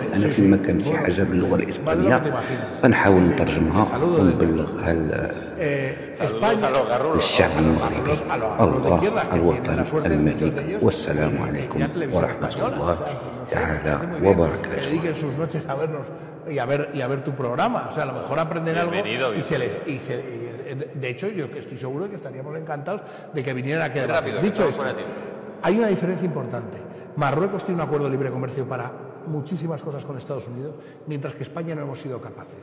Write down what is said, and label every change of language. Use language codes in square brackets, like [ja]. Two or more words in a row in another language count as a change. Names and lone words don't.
[ar] انا فيما كان شي حاجه باللغه الاسبانيه فنحاول نترجمها ونبلغها للشعب المغربي. الله الوطن الملك، والسلام عليكم ورحمه الله تعالى وبركاته. [es] Y a ver tu programa, o sea, a lo mejor aprenden algo de hecho yo estoy seguro que estaríamos encantados de que vinieran aquí a debatir. Dicho eso, hay una diferencia importante. Marruecos tiene un acuerdo de libre comercio para muchísimas cosas con Estados Unidos, mientras que España no hemos sido capaces.